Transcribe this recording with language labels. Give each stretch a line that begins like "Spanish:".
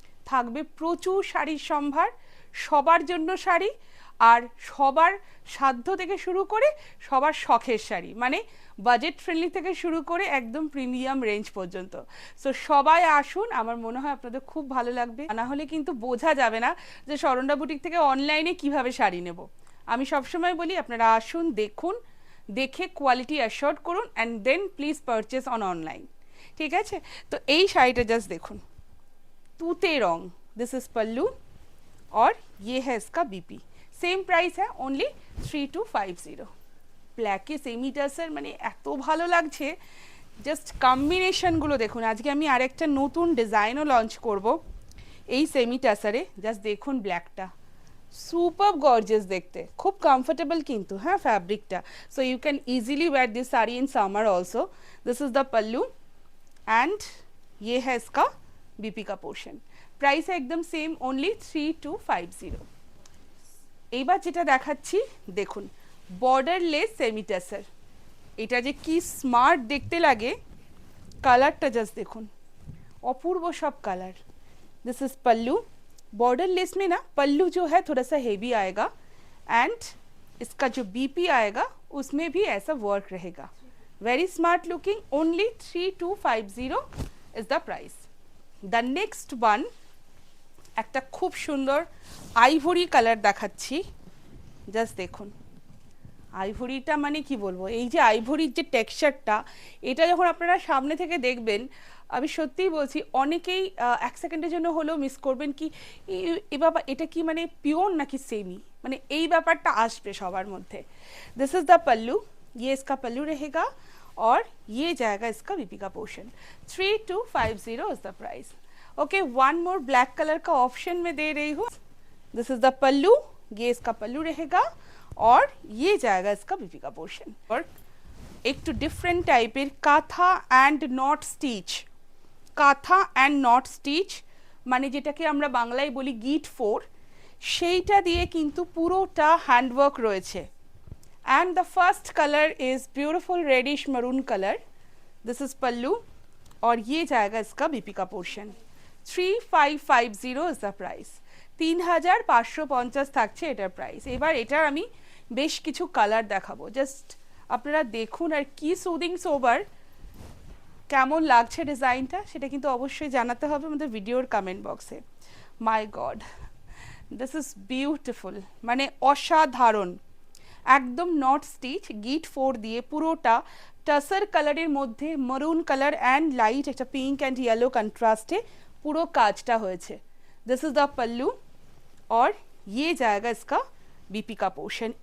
Bangla: থাকবে প্রচুর শাড়ির সম্ভার, সবার জন্য শাড়ি, আর সবার সাধ্য থেকে শুরু করে সবার শখের শাড়ি, মানে বাজেট ফ্রেন্ডলি থেকে শুরু করে একদম প্রিমিয়াম রেঞ্জ পর্যন্ত। সো সবাই আসুন, আমার মনে হয় আপনাদের খুব ভালো লাগবে। না হলে কিন্তু বোঝা যাবে না যে শরণ্ডা বুটিক থেকে অনলাইনে কিভাবে শাড়ি নেব। আমি সবসময় বলি আপনারা আসুন, দেখুন, দেখে কোয়ালিটি অ্যাশোর্ড করুন, and then please purchase on online. ঠিক আছে? তো এই শাড়িটা জাস্ট দেখুন,
Hindi: तूते रंग, दिस इज पल्लू, और ये है इसका बीपी। सेम प्राइस है ओनली 3250।
Bangla: ব্ল্যাকে সেমি টাসার, মানে এত ভালো লাগছে। জাস্ট কম্বিনেশনগুলো দেখুন। আজকে আমি আরেকটা নতুন ডিজাইনও লঞ্চ করব এই সেমি টাসারে। জাস্ট দেখুন ব্ল্যাকটা, সুপার গর্জিয়াস দেখতে, খুব কমফোর্টেবল কিন্তু হ্যাঁ ফ্যাব্রিকটা।
English: So you can easily wear this sari in summer also. This is the pallu
Hindi: and ये है इसका बीपी का पोर्शन। प्राइस है एकदम सेम ओनली 3250।
Bangla: এইবার যেটা দেখাচ্ছি দেখুন, বর্ডারলেস সেমি টাসার। এটা যে কি স্মার্ট দেখতে লাগে, কালারটা জাস্ট দেখুন, অপূর্ব সব colour.
English: This is pallu.
Hindi: Borderless में ना पल्लू जो है थोड़ा सा हेवी आएगा, एंड इसका जो बीपी आएगा उसमें भी ऐसा वर्क रहेगा।
English: Very smart looking, only 3250 is the price. The next one,
Bangla: একটা খুব সুন্দর আইভরি কালার দেখাচ্ছি, জাস্ট দেখুন, আইভরিটা মানে কি বলবো, এই যে আইভরির যে টেক্সচারটা, এটা যখন আপনারা সামনে থেকে দেখবেন, আমি সত্যিই বলছি অনেকেই এক সেকেন্ডের জন্য হলেও মিস করবেন কি এ বাবা এটা কি মানে পিওর নাকি সেমি, মানে এই ব্যাপারটা আসবে সবার মধ্যে।
English: this is the pallu,
Hindi: ये इसका पल्लू रहेगा और ये जाएगा इसका बीपी का portion.
English: 3250 is the price.
Hindi: Okay, one more black colour का ऑप्शन में दे रही हूँ।
English: this is the pallu,
Hindi: ये इसका पल्लू रहेगा और ये जाएगा इसका बीपी का पोर्शन। और एक तो डिफरेंट टाइपेर काथा एंड नॉट स्टिच,
Bangla: কাঁথা অ্যান্ড নট স্টিচ মানে যেটাকে আমরা বাংলায় বলি গিট 4, সেইটা দিয়ে কিন্তু পুরোটা হ্যান্ডওয়ার্ক রয়েছে।
English: And the first colour is beautiful reddish maroon colour. This is pallu
Hindi: और ये जाएगा इसका बीपी का पोर्शन।
English: 3550 is the price.
Bangla: 3550 থাকছে এটার প্রাইস। এবার এটার আমি বেশ কিছু কালার দেখাবো, জাস্ট আপনারা দেখুন আর কি সুদিং সোবার, কেমন লাগছে ডিজাইনটা সেটা কিন্তু অবশ্যই জানাতে হবে আমাদের ভিডিওর কমেন্ট বক্সে।
English: my god, this is beautiful,
Bangla: মানে অসাধারণ, একদম নট স্টিচ, গিট 4 দিয়ে পুরোটা টাসার কালারের মধ্যে মরুন কালার অ্যান্ড লাইট একটা পিঙ্ক অ্যান্ড ইয়েলো কন্ট্রাস্টে পুরো কাজটা হয়েছে।
English: this is the pallu
Hindi: और ये जाएगा इसका बीपी का पोर्शन।